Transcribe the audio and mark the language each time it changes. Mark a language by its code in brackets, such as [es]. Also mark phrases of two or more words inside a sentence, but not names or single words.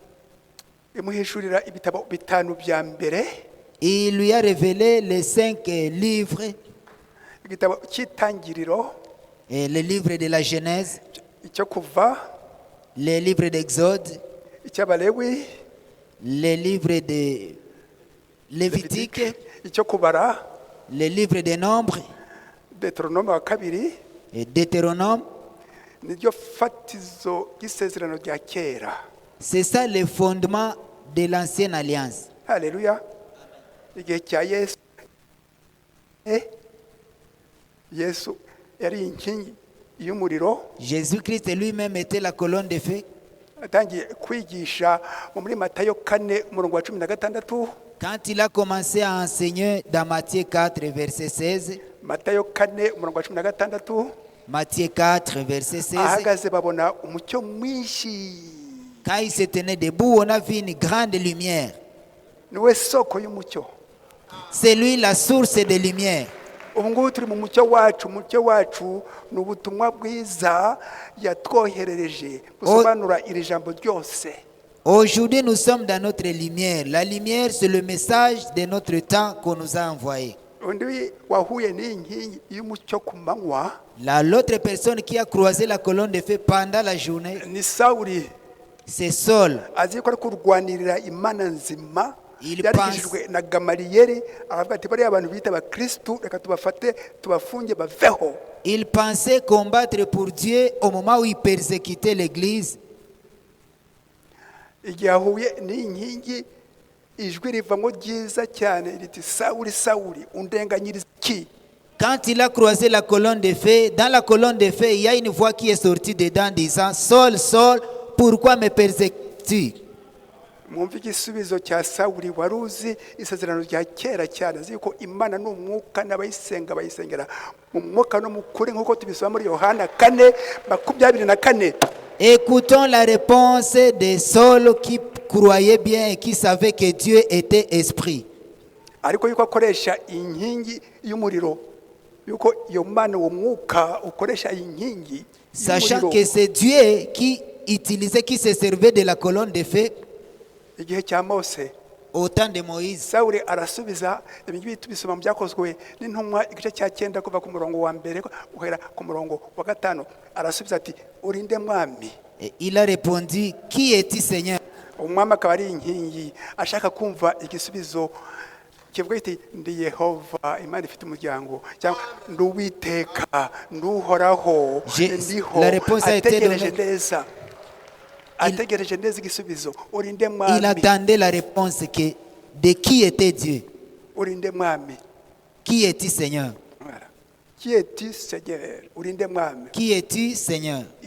[fr] Il lui a révélé les 5 livres, et les livres de la Genèse, les livres d'Exode, les livres de Lévitique, le livre des Nombres [rw] Deutéronome wa kabiri [fr] et Deutéronome. [rw] niryo fatizo ry'isezerano rya kera. [fr] C'est ça le fondement de l'ancienne alliance. [rw] Haleluya. Igihe cya Yesu Yesu yari inkingi y'umuriro. [fr] Jésus-Christ lui-même était la colonne de feu. [rw] Atangiye kwigisha muri Matayo 4:16. [fr] Quand il a commencé à enseigner dans Matthieu 4, verset 16, [rw] Matayo 4:16, [fr] Matthieu 4, verset 16, [rw] ahagaze babona umucyo mwinshi. [fr] quand il se tenait debout, on a vu une grande lumière. [rw] Niwe soko y'umucyo. [fr] C'est lui la source de lumière. [rw] Ubu ngubu turi mu mucyo wacu. Umucyo wacu ni ubutumwa bwiza yatwoherereje gusobanura iri jambo ryose. [fr] Aujourd'hui, nous sommes dans notre lumière. La lumière, c'est le message de notre temps qu'on nous a envoyé. [rw] Undi wahuye n'inkingi y'umucyo ku manywa [fr] L'autre personne qui a croisé la colonne de feu pendant la journée, [rw] ni Sawuli. [fr] c'est Saul. [rw] Azi ko ari kurwanirira Imana nzima. [fr] Il [rw] Yarigishijwe na Gamaliyeli aravuga ati bariya abantu bita abakristu reka tubafate tubafunge baveho. [fr] Il pensait combattre pour Dieu au moment où il persécutait l'église. [rw] Igihe ahuye n'inkingi ijwi rivamo ryiza cyane riti Sawuli Sawuli undenganyiriza iki? [fr] Quand il a croisé la colonne de feu, dans la colonne de feu, il y a une voix qui est sortie dedans disant, Saul, Saul, pourquoi me persécutes-tu? [rw] Mwumva igisubizo cya Sawuli wari uzi isezerano rya kera cyane azi ko Imana n'umwuka n'abayisenga bayisengera mu mwuka no mu kuri nk'uko tubisoma muri Yohana 4:24. [fr] Écoutons la réponse de Saul qui croyait bien et qui savait que Dieu était esprit. [rw] Ariko yuko akoresha inkingi y'umuriro, yuko iyo Mana uwo mwuka ukoresha inkingi, [fr] Sachant que c'est Dieu qui utilisait, qui se servait de la colonne de feu [rw] igihe cya Mose [fr] au temps de Moïse. [rw] Sawuli arasubiza ibingibi tubisoma mu byakozwe n'intumwa igice cya 9 kuva ku murongo wa mbere guhera ku murongo wa 5. Arasubiza ati urinde mwami. [fr] Et il a répondu, qui es-tu Seigneur? [rw] Umwami akaba ari inkingi ashaka kumva igisubizo kivuga iti ndi Yehova Imana ifite umuryango cyangwa ndi Uwiteka nduhoraho ndiho. [fr] La réponse a été donnée. Il attendait la réponse que de qui était Dieu. Qui es-tu Seigneur? Voilà. Qui es-tu Seigneur? Qui es-tu Seigneur?